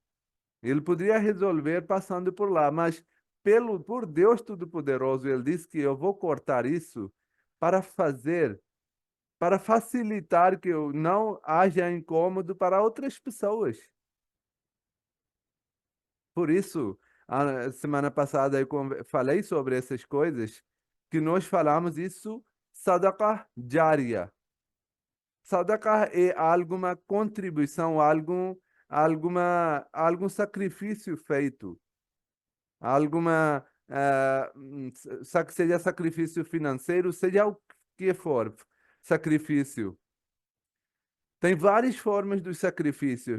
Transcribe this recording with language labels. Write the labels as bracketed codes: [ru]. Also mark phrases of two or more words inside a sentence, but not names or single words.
[pt] Ele poderia resolver passando por lá, mas por Deus Todo-Poderoso, ele disse que eu vou cortar isso para fazer, para facilitar que eu não haja incômodo para outras pessoas. Por isso, a semana passada eu falei sobre essas coisas, que nós falamos isso, [ar] صدقة جارية. [pt] Sadaqah é alguma contribuição, algum sacrifício feito, alguma, seja sacrifício financeiro, seja o que for, sacrifício. Tem várias formas dos sacrifícios.